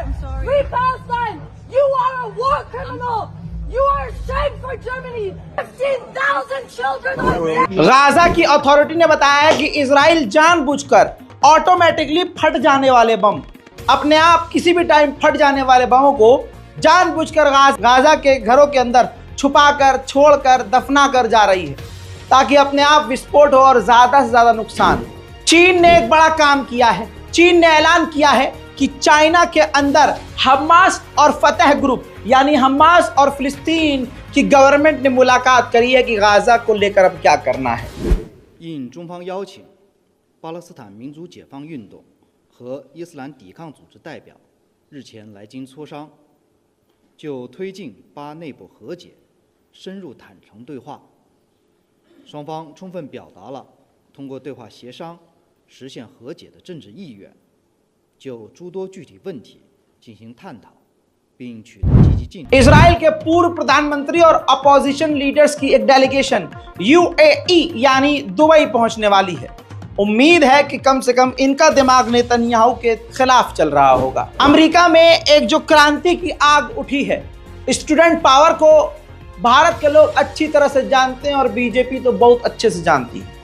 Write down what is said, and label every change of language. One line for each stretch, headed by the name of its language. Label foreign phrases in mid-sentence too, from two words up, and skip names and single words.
English: Free Palestine. You are a war criminal. You are a shame for Germany. 15,000 children are dead.
Hindi: गाजा की अथॉरिटी ने बताया है कि इजराइल जानबूझकर ऑटोमेटिकली फट जाने वाले बम, अपने आप किसी भी टाइम फट जाने वाले बमों को जानबूझकर गाजा के घरों के अंदर छुपाकर, छोड़कर, दफना कर जा रही है, ताकि अपने आप विस्फोट हो और ज्यादा से ज्यादा नुकसान। चीन ने एक बड़ा काम किया है। चीन ने ऐलान किया है कि चाइना के अंदर हमास और फतह ग्रुप यानी हमास और फिलिस्तीन की गवर्नमेंट ने मुलाकात करी है कि गाजा को लेकर अब क्या करना है।
Chinese: 应中方邀请，巴勒斯坦民族解放运动和伊斯兰抵抗组织代表日前来京磋商， 就推进巴内部和解、深入坦诚对话。双方充分表达了通过对话协商实现和解的政治意愿，就诸多具体问题进行探讨，并取得积极进展。
Hindi: इजराइल के पूर्व प्रधानमंत्री और
English: opposition leaders
Hindi: की एक डेलीगेशन UAE यानी दुबई पहुंचने वाली है। उम्मीद है कि कम से कम इनका दिमाग नेतन्याहू के खिलाफ चल रहा होगा। अमेरिका में एक जो क्रांति की आग उठी है,
English: student power
Hindi: को भारत के लोग अच्छी तरह से जानते हैं और बीजेपी तो बहुत अच्छे से जानती है।